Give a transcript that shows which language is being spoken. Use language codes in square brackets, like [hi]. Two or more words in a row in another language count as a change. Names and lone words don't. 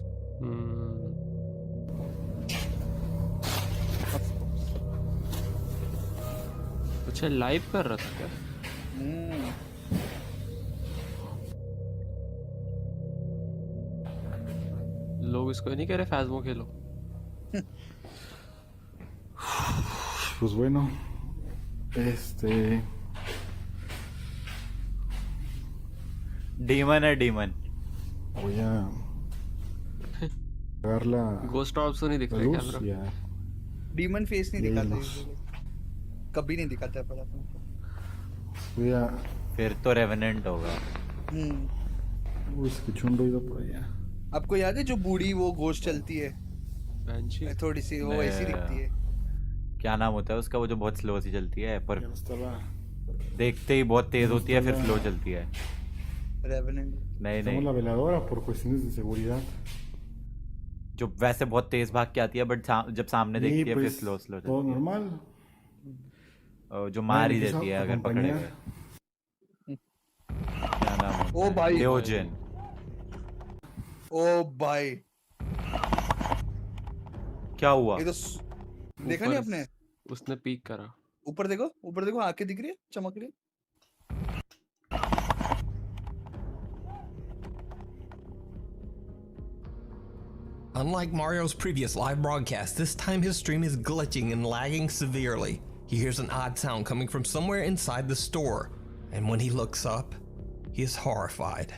[hi] अच्छा लाइव कर रहा था क्या? लोग इसको नहीं कह रहे फैज़मो खेलो. [es] Pues bueno, [hi] डीमन है डीमन. [es] voy a apagar la [en] ghost orbs [hi] तो नहीं दिख रहे [es] luz [hi] कैमरा. [es] y a [en] demon face [hi] नहीं यही दिखाते बस। [en] usually. [hi] कभी नहीं दिखाता है पर अपन [es] voy a [hi] फिर तो रेवेनेंट होगा. [es] uy, escuché un ruido por allá. [hi] आपको याद है जो बूढ़ी वो गोश्त चलती है बेंची. थोड़ी सी वो ऐसी दिखती है क्या नाम होता है उसका, वो जो बहुत स्लो सी चलती है पर [es] Ya no estaba. [hi] देखते ही बहुत तेज होती है फिर स्लो चलती है. रेवेनेंट नहीं [es] Estamos la [hi] नहीं, [es] veladora por cuestiones de seguridad. [hi] जो वैसे बहुत तेज भाग के आती है बट जब सामने [es] Y [hi] देखती है फिर [es] pues [en] slow slow [es] todo normal. [hi] जो मार ही [es] Bueno, [hi] देती है [es] empiezo a [hi] अगर पकड़े [es] acompañar. [hi] गए. क्या नाम होता ओ है? भाई। डियोजन. ओ भाई क्या हुआ? ये तो देखा नहीं ऊपर आपने उसने पीक करा. ऊपर देखो आंखें दिख रही है चमक रही है [en] Unlike Mario's previous live broadcast, this time his stream is glitching and lagging severely. He hears an odd sound coming from somewhere inside the store, and when he looks up, he is horrified.